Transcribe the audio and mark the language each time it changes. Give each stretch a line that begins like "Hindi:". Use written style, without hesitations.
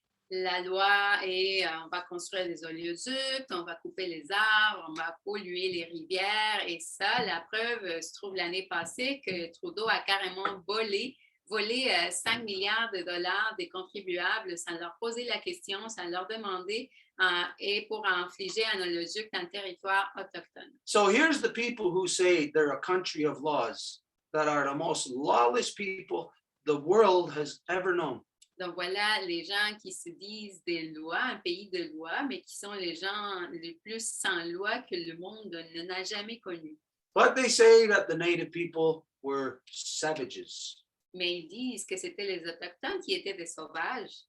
French: La loi est on va construire des oléoducs, on va couper les arbres, on va polluer les rivières. Et ça, la preuve se trouve l'année passée que Trudeau a carrément volé 5 milliards de dollars des contribuables sans leur poser la question, sans leur demander et pour infliger un oléoduc dans le territoire autochtone.
English: So here's the people who say they're a country of laws that are the most lawless people the world has ever known.
French: Donc voilà les gens qui se disent des lois, un pays de lois, mais qui sont les gens les plus sans loi que le monde n'a jamais connu.
English: But they say that the native people were savages.
French: Mais ils disent que c'était les Autochtones qui étaient des sauvages.